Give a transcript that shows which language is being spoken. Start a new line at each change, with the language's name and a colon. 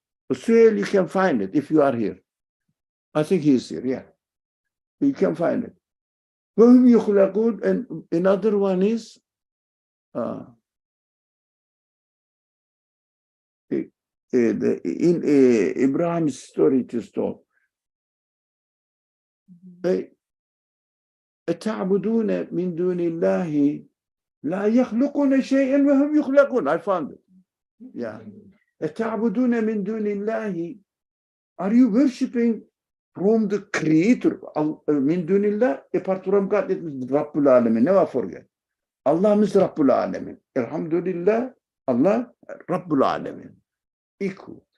English: Suhail, you can find it if you are here. I think he's here, yeah. You can find it. And another one is in Ibrahim's story it is told.
Arabic: أتعبدون من دون الله لا يخلقون شيئا وهم يخلقون.
English: I found it. Yeah.
Arabic: أتعبدون من دون الله.
English: Are you worshipping from the creator?
Arabic: من دون الله,
English: apart from God, it is Rabbul Alamin. Never forget. Allah is Rabbul Alamin. Alhamdulillah, Allah, Rabbul Alamin. Equal.